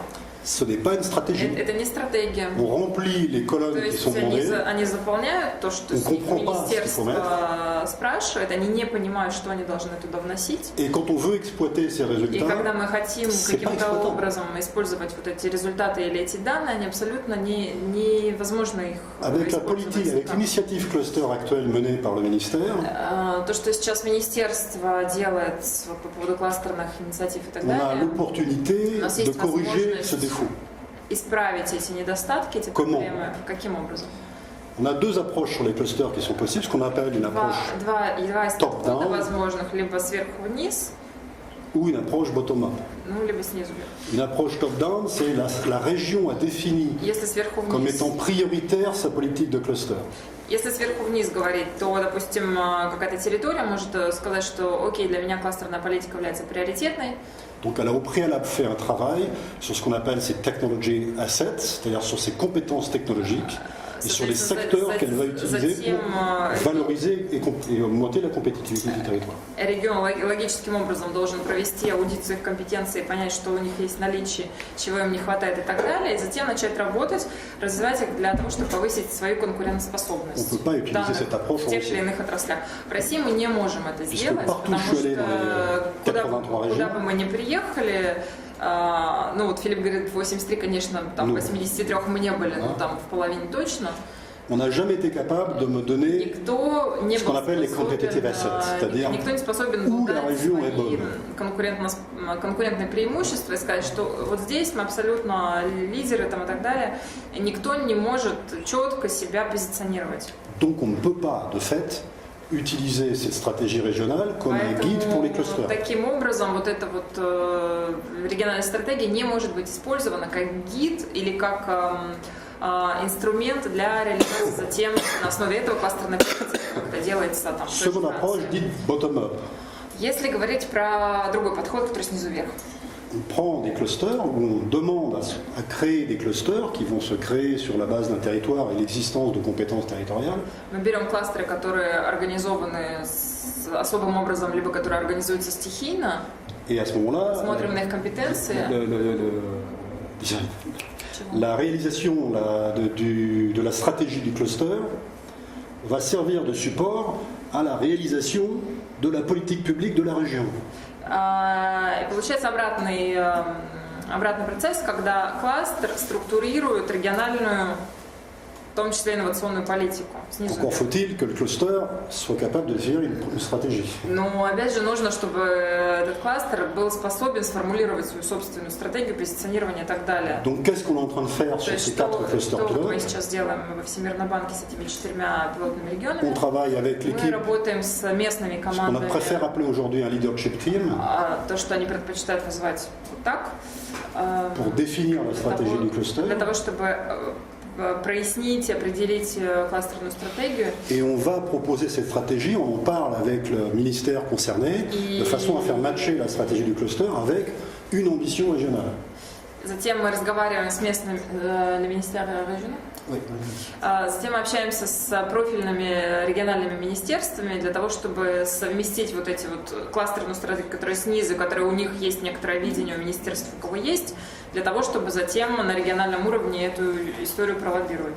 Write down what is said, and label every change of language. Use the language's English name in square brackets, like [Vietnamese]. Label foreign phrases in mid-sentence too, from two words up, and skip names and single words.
[French] Ce n'est pas une stratégie. [Russian] Это не стратегия. [French] On remplit les [Russian] То [French] colonnes qui [Russian] есть [French] sont demandées. [Russian] они заполняют то, что [French] On [Russian] с них [French] comprend pas ce qu'il faut [Russian] министерство спрашивает, они не понимают, что они должны туда вносить. [French] Et quand on veut exploiter ces [Russian] И [French] résultats, [Russian] когда мы хотим [French] c'est pas [Russian] каким-то [French] exploitable. [Russian] образом использовать вот эти результаты или эти данные, они абсолютно невозможно их [French] avec la [Russian] использовать. [French] politique, avec l'initiative cluster actuelle menée par le ministère, [Russian] То, что сейчас министерство делает по поводу кластерных инициатив и так [French] on a [Russian] далее, [French] l'opportunité [Russian] У нас [French] de [Russian] есть [French] corriger [Russian] возможность [French] ce défaut. [Russian] исправить эти недостатки, эти [French] Comment? [Russian] проблемы. Каким образом? [French] On a deux approches sur les clusters qui sont possibles, ce qu'on appelle une approche [Russian] Два из [English] Top-down. [Russian] подхода возможных, либо сверху вниз, [French] ou une approche [English] bottom-up. [Russian] ну, либо снизу вверх. [French] Une approche [English] top-down, [French] c'est la région a défini [Russian] Если сверху [French] comme [Russian] вниз, [French] étant prioritaire sa politique de cluster. [Russian] если сверху вниз говорить, то, допустим, какая-то территория может сказать, что окей, для меня кластерная политика является приоритетной. [French] Donc elle a au préalable fait un travail sur ce qu'on appelle ses [English] technology assets, [French] c'est-à-dire sur ses compétences technologiques et sur les secteurs qu'elle va utiliser pour valoriser et augmenter la compétitivité du territoire. [Russian] Регион логическим образом должен провести аудит своих компетенций, понять, что у них есть в наличии, чего им не хватает и так далее, и затем начать работать, развивать их для того, чтобы повысить свою конкурентоспособность [French] On peut pas utiliser cette approche [Russian] в [French] en [Russian] тех [French] Russie. [Russian] или иных отраслях. В России мы не можем это [French] Puisque [Russian] сделать, [French] partout [Russian] потому [French] je suis allé [Russian] что [French] dans les 83 [Russian] куда [French] régions. [Russian] бы мы ни приехали, ну вот Филипп говорит, 83, конечно, там Ну. 83 мы не были, но там в половине точно. [French] On n'a jamais été capable de me donner [Russian] Никто не [French] ce qu'on [Russian] был [French] appelle les [Russian] способен, [English] competitive assets, [French] c'est-à-dire [Russian] никто не способен [French] où [Russian] дать [French] la région est [Russian] свои [French] bonne. [Russian] конкурентные преимущества и сказать, что вот здесь мы абсолютно лидеры там, и так далее. И никто не может четко себя позиционировать. [French] Donc on ne peut pas, de fait, utiliser cette stratégie régionale comme un guide pour les clusters. [Russian] Таким образом вот эта вот региональная стратегия не может быть использована как гид или как инструмент для реализации затем на основе этого кластерной политики, как это делается там. в той же [French] Seconde approche [Russian] Франции. [French] dite [English] bottom-up. [Russian] Если говорить про другой подход, который снизу вверх. [French] On prend des clusters où on demande à créer des clusters qui vont se créer sur la base d'un territoire et l'existence de compétences territoriales. [Russian] Мы берем кластеры, которые организованы особым образом, либо которые организуются стихийно, [French] Et à ce moment-là, [Russian] смотрим на их компетенции. [French] la réalisation de la stratégie du cluster va servir de support à la réalisation de la politique publique de la région. [Russian] И получается обратный процесс, когда кластер структурирует региональную, в том числе инновационную политику снизу [French] Encore [Russian] вверх. [French] faut-il que le cluster soit capable de définir une stratégie. [Russian] Но опять же нужно, чтобы этот кластер был способен сформулировать свою собственную стратегию, позиционирование и так далее. [French] Donc qu'est-ce qu'on est en train de faire [Russian] То [French] sur [Russian] есть [French] ces quatre clusters [Russian] что мы [French] pilotes? [Russian] сейчас делаем во Всемирном банке с этими 4 пилотными [French] On [Russian] регионами? [French] travaille avec [Russian] Мы [French] l'équipe, [Russian] работаем с местными [French] ce qu'on [Russian] командами, [French] préfère appeler aujourd'hui un [English] leadership team, [Russian] то, что они предпочитают называть вот так, [French] pour définir la stratégie du cluster. [Russian] для того, чтобы прояснить, определить кластерную стратегию. [French] Et on va proposer cette stratégie, on en parle avec le ministère concerné, de façon à faire matcher la stratégie du cluster avec une ambition régionale. [Russian] Затем мы разговариваем с местным министерством региона. [French] Oui. [Russian] Затем мы общаемся с профильными региональными министерствами для того, чтобы совместить вот эти вот кластерную стратегию, которая снизу, которая у них есть некоторое видение, у министерств, у кого есть, для того, чтобы затем на региональном уровне эту историю пролоббировать.